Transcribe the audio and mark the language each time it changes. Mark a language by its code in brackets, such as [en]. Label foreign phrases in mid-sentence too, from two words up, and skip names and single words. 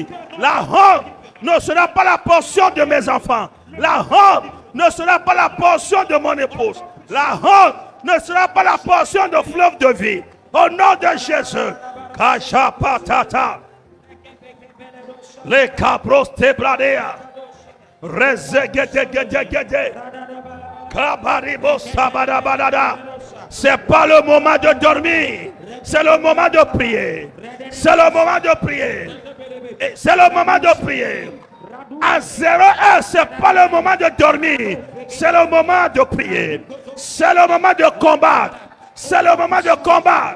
[fr] La honte ne sera pas la portion de mes enfants. La honte ne sera pas la portion de mon épouse. La honte ne sera pas la portion de fleuve de vie. Au nom de Jésus. Kachapatata. Les cabros tebradea. Rezegedegedegede. Kabaribo sabadabadada. C'est pas le moment de dormir. C'est le moment de prier. C'est le moment de prier. C'est le moment de prier. À 0h, ce n'est pas le moment de dormir. C'est le moment de prier. C'est le moment de combattre. C'est le moment de combattre.